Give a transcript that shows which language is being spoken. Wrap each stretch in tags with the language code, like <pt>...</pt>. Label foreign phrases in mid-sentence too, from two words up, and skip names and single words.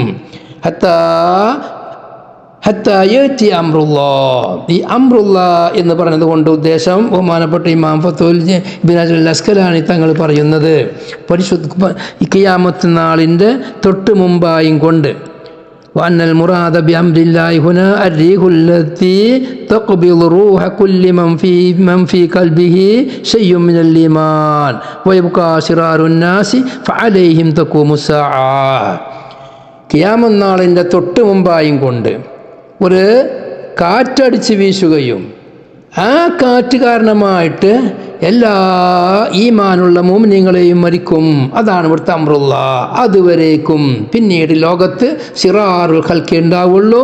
<ar>حتى يأتي أمر الله.</ar> <ml>ഈ അംറുല്ലാഹ് എന്ന് പറഞ്ഞത് കൊണ്ട് ഉദ്ദേശം ബഹുമാനപ്പെട്ട ഇമാം ഫത്തുൽ ഇബ്നു ഹജർ അസ്ഖലാനി തങ്ങൾ പറയുന്നത് പരിശുദ്ധ ഖിയാമത്ത് നാളിൻ്റെ തൊട്ട് മുമ്പായും കൊണ്ട്</ml> <ar>وأن المراد بأمر الله هنا الريح التي تقبض روح كل من في قلبه شيء من الإيمان ويبقى شرار الناس فعليهم تقوم الساعة.</ar> <ml>ഖിയാമത്ത് നാളിൻ്റെ തൊട്ട് മുമ്പായും കൊണ്ട് ഒരു കാറ്റടിച്ച് വീശുകയും ആ കാറ്റ് കാരണമായിട്ട് എല്ലാ ഈമാനുള്ള മുഅ്മിനീങ്ങളെയും മരിക്കും. അതാണ് ഇവിടുത്തെ അംറുല്ലാഹ്. അതുവരേക്കും പിന്നീട് ലോകത്ത്</ml> <ar>شرار الخلق</ar> <ml>ഉണ്ടാവുള്ളൂ.</ml>